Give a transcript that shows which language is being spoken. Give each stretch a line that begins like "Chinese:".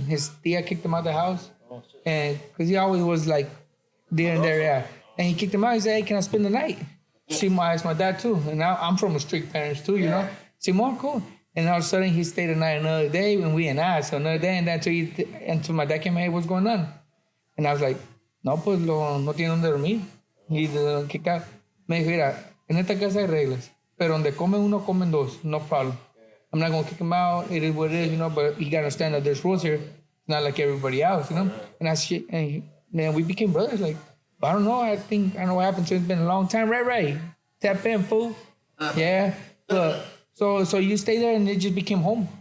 English: His tia kicked him out of the house, and because he always was like there and there, yeah. And he kicked him out. He said, "Hey, can I spend the night?" See, my dad too, and now I'm from a strict parents too, you know. See, more cool. And all of a sudden, he stayed the night another day, and we and I. So another day, and then until my dad came, "Hey, what's going on?" And I was like,
Spanish: "No, pues no tiene donde dormir."
English: He kicked out.
Spanish: Me dijo, "Mira, en esta casa hay reglas, pero donde comen uno, comen dos,
English: no problem. I'm not gonna kick him out. It is what it is, you know. But you gotta understand that there's rules here. It's not like everybody else, you know." And that's shit. And then we became brothers. Like, I don't know. I don't know what happened. So it's been a long time. Right. Tap in, fool. Yeah. But so you stay there and it just became home.